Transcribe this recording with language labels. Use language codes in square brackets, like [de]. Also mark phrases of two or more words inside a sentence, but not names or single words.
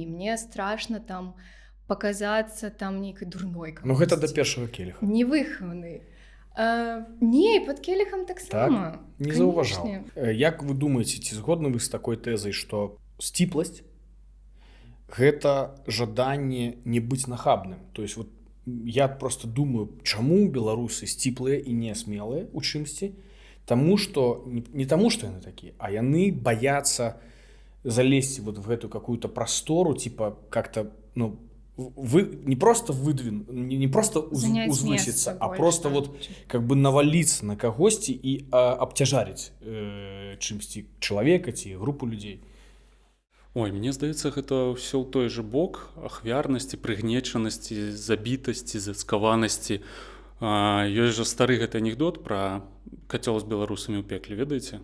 [be] Мне страшна там паказацца там нейкай дурной камусьці. Ну, гэта да першага келіха. Невыхаваны. Не, пад келіхам таксама. Так, не заўважаў. Як вы думаеце, ці згодны вы з такой тэзай, што сціпласць гэта жаданне не быць нахабным? [ru] То есть вот я просто думаю, [be] чаму беларусы сціплыя і не смелыя у чымсьці? Таму што не таму, што яны такія, а яны баяцца залезці вот в гэту какую-то прастору, [ru] типа как-то, [be] ну, [ru] не просто не просто узвыситься, а просто вот как бы навалиться [be] на кагосьці і абцяжарыць чымсьці чалавека ці групу людзей. Ой, мне здаецца, гэта ўсё ў той же бок ахвярнасці, прыгнечанасці, забітасці, зацкаванасці. Ёсць жа стары гэты анекдот пра кацёл з беларусамі ў пекле, ведаеце?